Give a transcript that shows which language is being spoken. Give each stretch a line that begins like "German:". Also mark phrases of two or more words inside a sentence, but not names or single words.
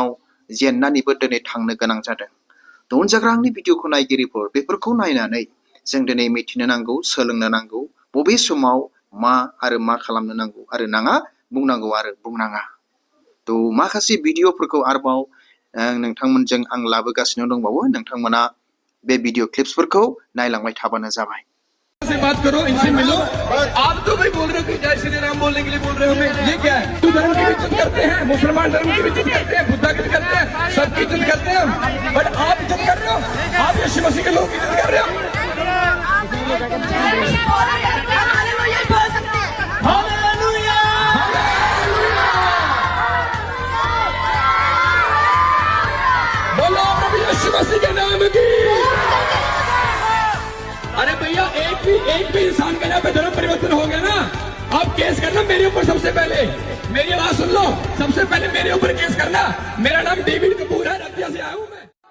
Bodo: जेननानैबो दिनै थांनो गोनां जादों थ' उनजाग्रा आंनि भिडिअखौ नायगिरिफोर बेफोरखौ नायनानै जों दिनै मिथिनो नांगौ सोलोंनो नांगौ बबे समाव मा आरो मा खालामनो नांगौ आरो नाङा बुंनांगौ आरो बुंनाङा थ' माखासे भिडिअफोरखौ आरोबाव नोंथांमोनजों आं लाबोगासिनो दंबावो नोंथांमोना बे भिडिअ क्लिप्सफोरखौ नायलांबाय थाबानो जाबाय
Hindi: से बात करो इनसे मिलो आप तो भाई बोल रहे हो कि जय श्री राम बोलने के लिए बोल रहे हो हमें ये क्या है हिंदू धर्म की भी इज्जत करते हैं मुसलमान धर्म की भी इज्जत करते हैं बुद्धा की भी करते हैं सबकी इज्जत करते हैं बट आप इज्जत कर रहे हो आप यीशु मसीह के लोग इज्जत कर रहे हो बोलो प्रभु यीशु मसीह के नाम की अरे भैया एक भी इंसान का यहाँ पे धर्म परिवर्तन हो गया ना आप केस करना मेरे ऊपर सबसे पहले मेरी आवाज सुन लो सबसे पहले मेरे ऊपर केस करना मेरा नाम डेविड कपूर है रतिया से आया हूँ मैं